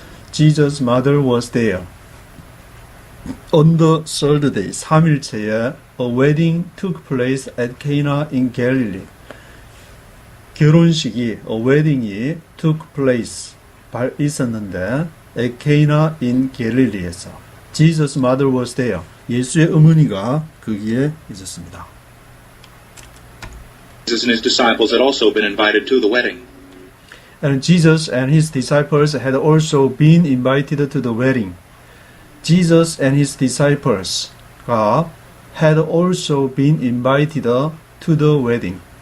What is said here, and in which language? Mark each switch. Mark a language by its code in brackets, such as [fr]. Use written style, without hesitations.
[en] Jesus' mother was there. On the third day, [ko] 3일째에 [en] a wedding took place at Cana in Galilee. [ko] 결혼식이, [en] a wedding이 took place, [ko] 있었는데 [en] at Cana in Galilee에서 Jesus' mother was there. [ko] 예수의 어머니가 거기에 있었습니다. [en] Jesus and his disciples had also been invited to the wedding. And Jesus and his disciples had also been invited to the wedding. Jesus and his disciples가 had also been invited to the wedding.